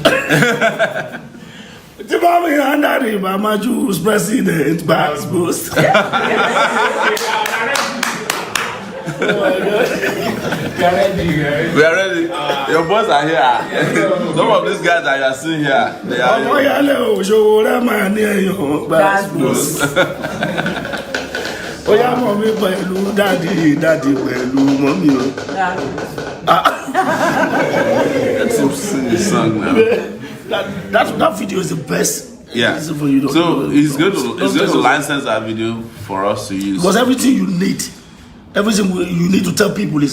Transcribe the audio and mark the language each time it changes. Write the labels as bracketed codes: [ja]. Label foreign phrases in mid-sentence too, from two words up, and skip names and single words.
[en] Timami Handari, Mama Jews president, Bax Boost. We are ready. We are ready. Your boys are here. Some of these guys that you are seeing here, they are here. Omoyele Sowore Bax Boost. [yo] Oya mommy pẹ̀lú daddy pẹ̀lú mommy o. [en] Let's sing the song now. That video is the best. Yeah. For you So he's going to license that video for us to use. Because everything you need to tell people is